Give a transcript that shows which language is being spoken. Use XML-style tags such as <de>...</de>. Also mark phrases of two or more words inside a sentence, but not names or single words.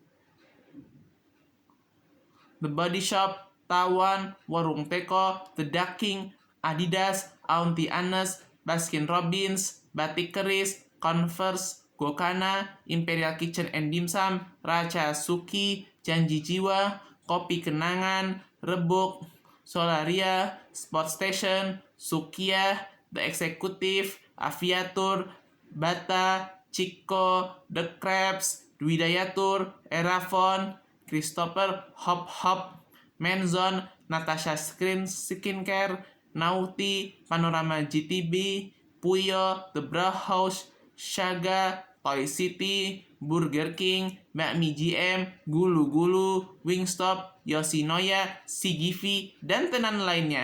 <id>The Body Shop, Tawan, Warung Teko, The Duck King, Adidas, Auntie Annes, Baskin Robbins, Batik Keris, Converse, Gokana, Imperial Kitchen and Dimsum, Raja Suki, Janji Jiwa, Kopi Kenangan, Rebuk, Solaria, Sport Station, Sukiah, The Executive, Aviatur, Bata, Chico, The Crabs, Dwi Dayatur, Erafon, Christopher, Hop Hop, Menzon, Natasha Skincare, Naughty, Panorama GTB, Puyo, The Bra House, Shaga, Toy City, Burger King, Bakmi GM, Gulu Gulu, Wingstop, Yoshinoya, Sigifi, dan tenan lainnya.</id>